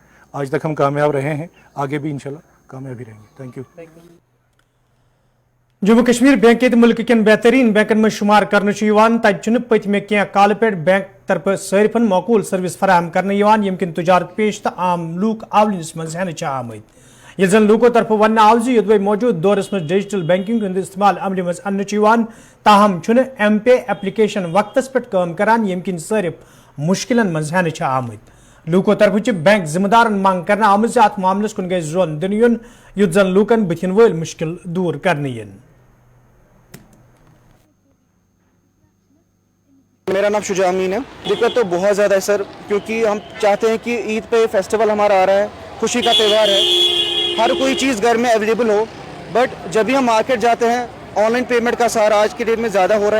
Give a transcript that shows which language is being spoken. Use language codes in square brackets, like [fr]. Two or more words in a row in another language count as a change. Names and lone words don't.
[hi] आज तक हम कामयाब रहे हैं, आगे भी इंशाल्लाह कामयाबी रहेंगे। [en] Thank you. [ks] जम्मू कश्मीर बैंक मुल्क के बेहतरीन बैंकन में शुमार कर पत्मे क्या काल पे बैंक तरफ सारिफन मौकूल सर्विस फराहम करने यमकिन तजारत पेश तो आम लूक आवलिस मज हेन आमद। ये जन लूको तरफ वन आव जुदवे मौजूद दौरस में [en] digital banking [ks] हंद इस्तेमाल अमल मज अन्न ताहम एम पे एप्लीकेशन वक्तस पे काम करान यमकिन सारिफ मुश्किल मज हेन आमद। लूको तरफ बैंक जिम्मेदार मांग करना आमद अत मामलस कुन गई जोन दिन युन युत जन लूकन बथिन वल मुश्किल दूर करने इन। [hi] मेरा नाम शुजा अमीन है। दिक्कत तो बहुत ज़्यादा है सर, क्योंकि हम चाहते हैं कि ईद पे फेस्टिवल हमारा आ रहा है, खुशी का त्यौहार है, हर कोई चीज़ घर में अवेलेबल हो। बट जब भी हम मार्केट जाते हैं, [en] online payment [hi] का सहारा आज के डेट में ज़्यादा हो रहा है।